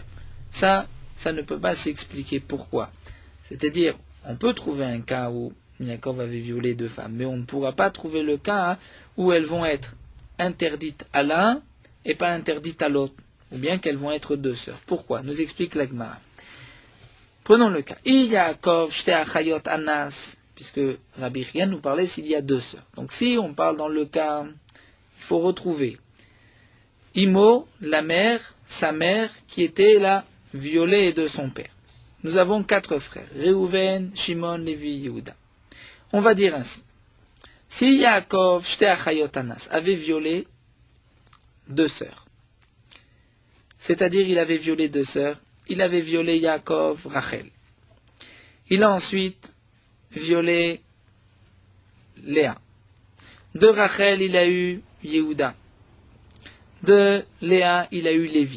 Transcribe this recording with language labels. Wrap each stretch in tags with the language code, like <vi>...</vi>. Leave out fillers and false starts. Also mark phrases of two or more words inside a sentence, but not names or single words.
<fr>Ça ne peut pas s'expliquer pourquoi. C'est-à-dire, on peut trouver un cas où Yaakov avait violé deux femmes, mais on ne pourra pas trouver le cas où elles vont être interdites à l'un et pas interdites à l'autre, ou bien qu'elles vont être deux sœurs. Pourquoi? Nous explique la Gemara. Prenons le cas.</fr> <he>יעקב שתי אחיות אנס,</he> <fr>puisque Rabbi Chia nous parlait s'il y a deux sœurs. Donc si on parle dans le cas, il faut retrouver Imo, la mère, sa mère, qui était la violée de son père. Nous avons quatre frères, Réhouven, Shimon, Lévi, Yehuda. On va dire ainsi. Si</fr> <he>יעקב שתי אחיות אנס</he> <fr>avait violé deux sœurs, c'est-à-dire il avait violé deux sœurs, il avait violé Yaakov, Rachel. Il a ensuite violé Léa. De Rachel, il a eu Yehuda. De Léa, il a eu Lévi.</fr>